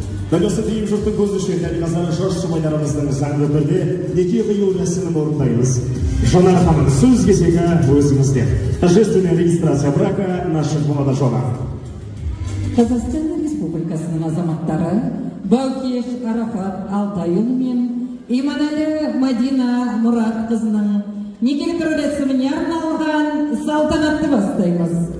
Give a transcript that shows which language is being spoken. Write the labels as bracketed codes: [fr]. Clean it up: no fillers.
[kk] Дәл осы дейін жұрттың көзінше дәл қазір жас жұбайларымыздың заңды түрде неке қию рәсімін орындаймыз. Жанар ханым, сөз кезегі өзіңізде. [ru] Торжественная регистрация брака наших молодоженов. [kk] Қазақстан Республикасының азаматтары Баукеш Арафат Алтайұлы мен Иманәлі Мадина Мұрат қызының некелік рәсіміне арналған салтанатты бастаймыз.